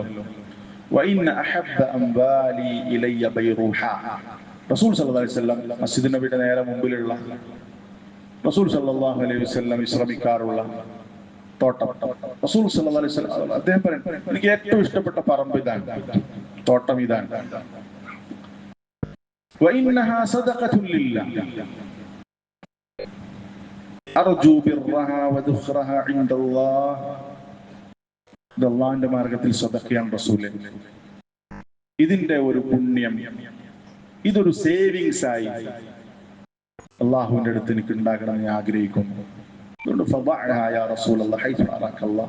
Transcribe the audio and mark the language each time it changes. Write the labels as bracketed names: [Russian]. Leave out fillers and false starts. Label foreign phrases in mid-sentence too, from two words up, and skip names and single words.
[Arabic] وإن أحب أموالي إلي بيرحاء. [Malayalam] റസൂൽ [Arabic] صلى الله عليه وسلم [Malayalam] മസ്ജിദ് നബിയുടെ നേരെ മുമ്പിലുള്ള റസൂൽ [Arabic] صلى الله عليه وسلم [Malayalam] വിശ്രമിക്കാറുള്ള തോട്ടം. റസൂൽ [Arabic] صلى الله عليه وسلم [Malayalam] അദ്ദേഹം പറയുന്നു, എനിക്ക് ഏറ്റവും ഇഷ്ടപ്പെട്ട പറമ്പ് ഇതാണ്, തോട്ടം ഇതാണ്. [Arabic] وإنها صدقة لله أرجو برها وذخرها عند الله. [Malayalam] അല്ലാഹുവിന്റെ മാർഗത്തിൽ സദഖയാണ് റസൂലേ. ഇതിന്റെ ഒരു പുണ്യം, ഇതൊരു സേവിങ്സ് ആയി അല്ലാഹുവിന്റെ അടുത്ത് എനിക്ക് ഉണ്ടാകണം ഞാൻ ആഗ്രഹിക്കുന്നു. [Arabic] അതുകൊണ്ട് فضعها يا رسول الله حيث أراك الله.